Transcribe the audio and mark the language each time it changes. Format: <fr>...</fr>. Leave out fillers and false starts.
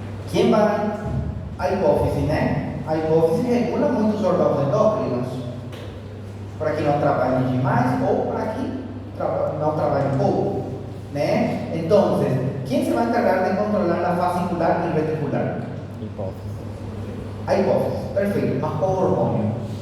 <pt>Quem vai? A hipófise, né? A hipófise regula muitos órgãos endócrinos para que não trabalhem demais ou para que não trabalhem pouco. ¿né?</pt> <es>Entonces, ¿quién se va a encargar de controlar la fascicular y reticular?</es> <pt>Hipófise. A hipófise, perfecto, mas qual hormônio?</pt>